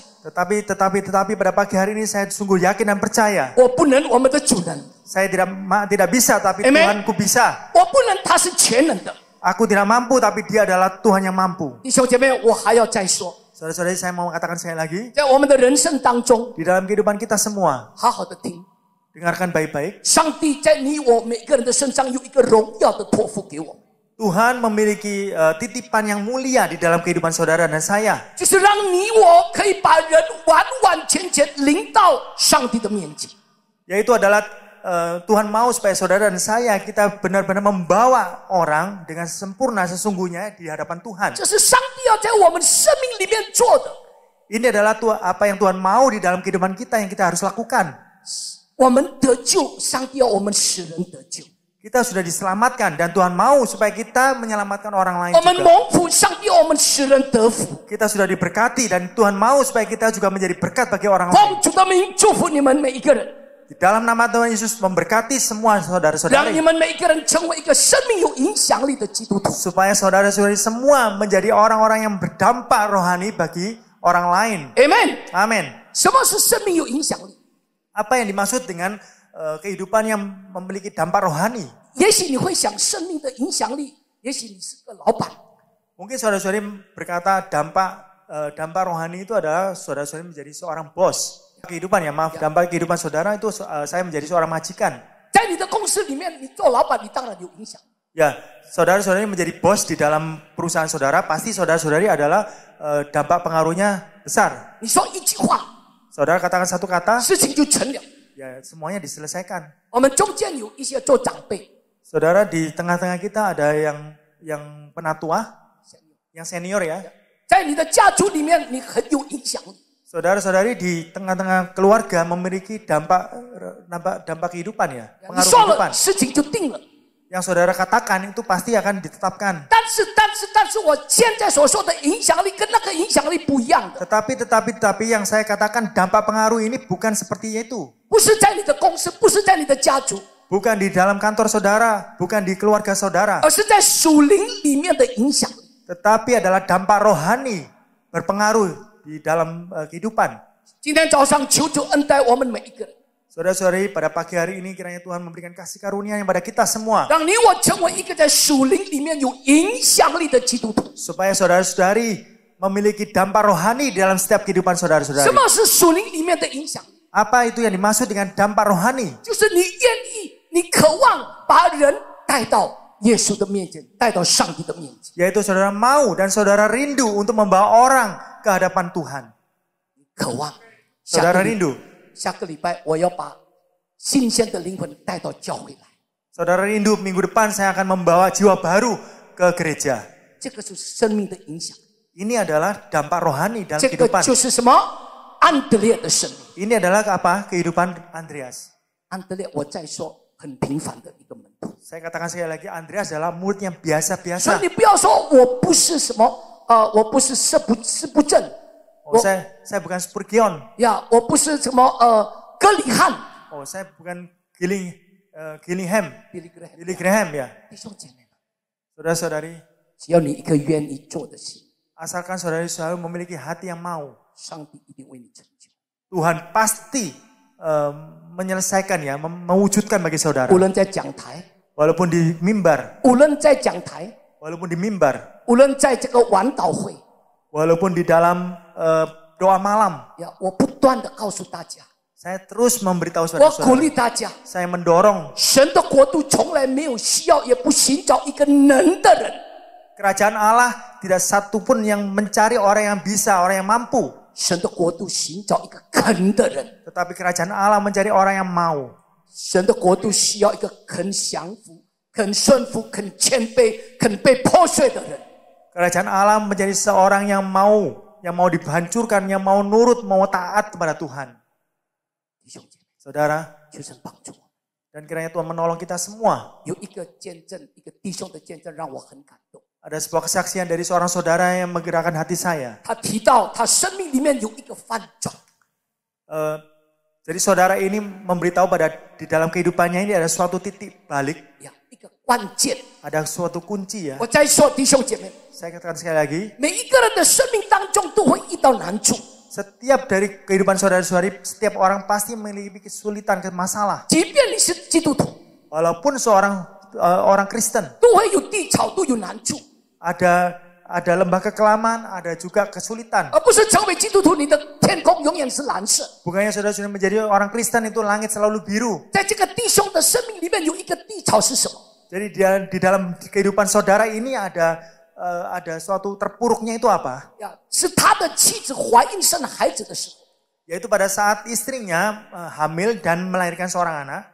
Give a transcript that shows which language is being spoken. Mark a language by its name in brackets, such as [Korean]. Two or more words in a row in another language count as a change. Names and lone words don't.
[Indonesian] Tetapi pada pagi hari ini saya sungguh yakin dan percaya. [Chinese] 我不能，我们的主人， [Indonesian] Saya tidak bisa, tapi Amen. Tuhanku bisa. [Chinese] 我不能，他是全能的。 [Indonesian] Aku tidak mampu, tapi Dia adalah Tuhan yang mampu. [Chinese] 弟兄姐妹，我还要再说， [Indonesian] Saudara-saudari, saya mau katakan sekali lagi, [Chinese] 在我们的人生当中， [Indonesian] di dalam kehidupan kita semua, [Chinese] 好好的听， [Indonesian] dengarkan baik-baik. [Chinese] 上帝在你我每个人的身上有一个荣耀的托付给我们， [Indonesian] Tuhan memiliki titipan yang mulia di dalam kehidupan saudara dan saya. [Chinese] 就是让你我可以把人完完全全领到上帝的面前。 [Indonesian] Yaitu adalah Tuhan mau supaya saudara dan saya kita benar-benar membawa orang dengan sempurna sesungguhnya di hadapan Tuhan. [Chinese] 这是上帝要在我们生命里面做的。 [Indonesian] Ini adalah apa yang Tuhan mau di dalam kehidupan kita yang kita harus lakukan. [Chinese] 我们得救，上帝要我们使人得救。 [Indonesian] Kita sudah diselamatkan dan Tuhan mau supaya kita menyelamatkan orang lain [Chinese] 我们 [Indonesian] juga. [Chinese] 蒙福，上帝要我们使人得福。 [Indonesian] Kita sudah diberkati dan Tuhan mau supaya kita juga menjadi berkat bagi orang lain. [Chinese] 奉主的名祝福你们每一个人， [Indonesian] Di dalam nama Tuhan Yesus memberkati semua [Chinese] 让你 [Indonesian] saudara-saudari. [Chinese] 们每一个人成为一个生命有影响力的基督徒。 [Indonesian] Supaya saudara-saudari semua menjadi orang-orang yang berdampak rohani bagi orang lain. [Chinese] Amen。 [Indonesian] Amin. [Chinese] 什么是生命有影响力？ [Indonesian] Apa yang dimaksud dengan kehidupan yang memiliki dampak rohani? [Chinese] 也许你会想生命的影响力，也许你是个老板， [Indonesian] Mungkin saudara-saudari berkata dampak rohani itu adalah saudara-saudari menjadi seorang bos. Kehidupan ya, maaf, dampak kehidupan saudara itu saya menjadi seorang majikan. [Chinese] 在你的公司里面，你做老板，你当然有影响。 [Indonesian] Ya, saudara-saudari menjadi bos di dalam perusahaan saudara, pasti saudara-saudari adalah dampak pengaruhnya besar. [Chinese] 你说一句话， [Indonesian] Saudara katakan satu kata, [Chinese] 事情就成了。 [Indonesian] ya semuanya diselesaikan. [Chinese] 我们中间有一些做长辈， [Indonesian] Saudara, di tengah-tengah kita ada yang penatua, yang senior ya. [Chinese] 在你的家族里面，你很有影响力。 [Indonesian] Saudara-saudari di tengah-tengah keluarga memiliki dampak kehidupan ya, [Chinese] 你 [Indonesian] pengaruh [Chinese] 说了， [Indonesian] kehidupan. [Chinese] 事情就定了。 [Indonesian] Yang saudara katakan itu pasti akan ditetapkan. [Chinese] 但是，我现在所说的影响力跟那个影响力不一样的， [Indonesian] Tetapi yang saya katakan dampak pengaruh ini bukan seperti itu. [Chinese] 不是在你的公司，不是在你的家族， [Indonesian] Bukan di dalam kantor saudara, bukan di keluarga saudara. [Chinese] 而是在属灵里面的影响力。 [Indonesian] Tetapi adalah dampak rohani berpengaruh di dalam kehidupan. [Chinese] 今天早上求主恩待我们每一个人， [Indonesian] Saudara-saudari, pada pagi hari ini kiranya Tuhan memberikan kasih karunia yang pada kita semua. [Chinese] 让你我成为一个在属灵里面有影响力的基督徒。 [Indonesian] Supaya saudara-saudari memiliki dampak rohani di dalam setiap kehidupan [Chinese] 什 [Indonesian] saudara-saudari. [Chinese] 么是属灵里面的影响力？ [Indonesian] Apa itu yang dimaksud dengan dampak rohani? [Chinese] 就是你愿意，你渴望把人带到耶稣的面前，带到上帝的面前。 [Indonesian] Yaitu saudara mau dan saudara rindu untuk membawa orang ke hadapan Tuhan. [Chinese] 渴望。 [Indonesian] Saudara rindu. [Chinese] 下个礼拜我要把新鲜的灵魂带到教会来。 [Indonesian] Saudara rindu minggu depan saya akan membawa jiwa baru ke gereja. [Chinese] 这个是生命的影响， [Indonesian] Ini adalah dampak rohani dalam [Chinese] 这个 [Indonesian] kehidupan. [Chinese] 就是什么？安德烈的生命。 [Indonesian] Ini adalah apa? Kehidupan Andreas. [Chinese] 安德烈，我再说很平凡的一个门徒。 [Indonesian] Saya katakan sekali lagi, Andreas adalah murid yang [Chinese] 所 [Indonesian] biasa-biasa. [Chinese] 以你不要说我不是什么我不是视不正， [Indonesian] Oh, saya bukan Spurgeon. [Chinese] 呀，我不是什么格里汉。 [Indonesian] Oh, saya bukan Gillingham. Billy Billy Graham ya. [Chinese] 弟兄姐妹们， [Indonesian] Saudara-saudari, [Chinese] 只要你一颗愿意做的心， [Indonesian] asalkan saudari selalu memiliki hati yang mau, [Chinese] 上帝一定为你成就。 [Indonesian] Tuhan pasti menyelesaikan ya, mewujudkan bagi saudara. [Chinese] 无论在讲台， [Indonesian] Walaupun di mimbar, [Chinese] 无论在讲台， [Indonesian] walaupun di mimbar, [Chinese] 无论在这个晚祷会， [Indonesian] walaupun di dalam doa malam, [Chinese] 呀，我不断的告诉大家， [Indonesian] saya terus memberitahu [Chinese] 我鼓 [Indonesian] saudara-saudara. [Chinese] 励大家， [Indonesian] Saya mendorong [Chinese] 神的国度从来没有需要，也不寻找一个能的人。 [Indonesian] kerajaan Allah tidak satu pun yang mencari orang yang bisa, orang yang mampu. [Chinese] 神的国度寻找一个肯的人， [Indonesian] Tetapi kerajaan Allah mencari orang yang mau. [Chinese] 神的国度需要一个肯降服、肯顺服、肯谦卑、肯被破碎的人。 [Indonesian] Kerajaan Allah menjadi seorang yang mau dihancurkan, yang mau nurut, mau taat kepada Tuhan. [Chinese] 弟兄姐妹， [Indonesian] Saudara, [Chinese] 求神帮助我。 [Indonesian] dan kiranya Tuhan menolong kita semua. [Chinese] 有一个见证，一个弟兄的见证让我很感动。 [Indonesian] Ada sebuah kesaksian dari seorang saudara yang menggerakkan hati saya. [Chinese] 他提到他生命里面有一个翻转， [Indonesian] Jadi saudara ini memberitahu di dalam kehidupannya ini ada suatu titik balik, [Chinese] 呀，一个关键。 [Indonesian] ada suatu kunci ya. [Chinese] 我再说，弟兄姐妹， [Indonesian] Saya katakan sekali lagi, [Chinese] 每一个人的生命当中都会遇到难处， [Indonesian] setiap dari kehidupan saudara-saudari, setiap orang pasti memiliki kesulitan, masalah. [Chinese] 即便你是基督徒， [Indonesian] Walaupun seorang orang Kristen, [Chinese] 都会有低潮，都有难处， [Indonesian] ada lembah kekelaman, ada juga kesulitan. [Chinese] 而不是成为基督徒，你的天空永远是蓝色。 [Indonesian] Bukannya saudara-saudara menjadi orang Kristen itu langit selalu biru. [Chinese] 在这个弟兄的生命里面有一个低潮是什么？ [Indonesian] Jadi di dalam kehidupan saudara ini ada suatu terpuruknya itu apa? [Chinese] 呀，是他的妻子怀孕生孩子的时候， [Indonesian] Yaitu pada saat istrinya hamil dan melahirkan seorang anak.